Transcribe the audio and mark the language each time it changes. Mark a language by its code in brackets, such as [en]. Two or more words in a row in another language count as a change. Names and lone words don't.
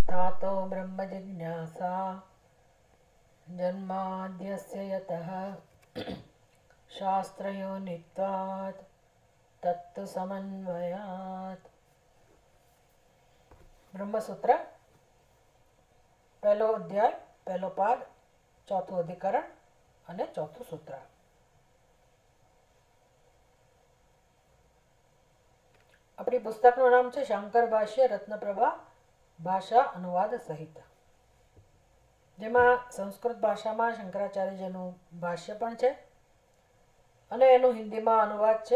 [sa] तातो ब्रह्म जिज्ञासा जन्माद्यस्य यतः शास्त्रयोनित्वात् तत्तु समन्वयात्। [gu] બ્રહ્મસૂત્ર પહેલો અધ્યાય પહેલો પાદ चौथું અધિકરણ અને ચોથું સૂત્ર। આપણી પુસ્તકનું નામ છે શંકર ભાષ્ય રત્નપ્રભા ભાષા અનુવાદ સહિત, જેમાં સંસ્કૃત ભાષામાં શંકરાચાર્યજીનું ભાષ્ય પણ છે અને એનું હિન્દીમાં અનુવાદ છે।